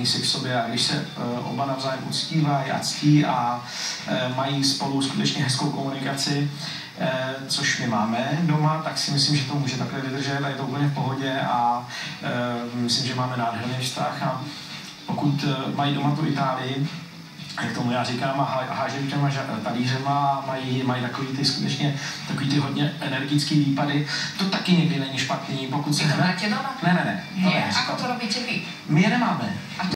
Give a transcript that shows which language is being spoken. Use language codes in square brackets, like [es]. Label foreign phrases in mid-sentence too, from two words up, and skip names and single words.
[cs] si k sobě a když se oba navzájem uctívají a ctí a mají spolu skutečně hezkou komunikaci, což my máme doma, tak si myslím, že to může takhle vydržet a je to úplně v pohodě a myslím, že máme nádherný vztah a pokud mají doma tu Itálii, jak tomu já říkám, a hážou těma talířema a mají takový ty hodně energický výpady, to taky někdy není špatný, pokud se... Vy to máte doma? Ne. [sk] Nie, ako to robíte vy? [cs] My je nemáme.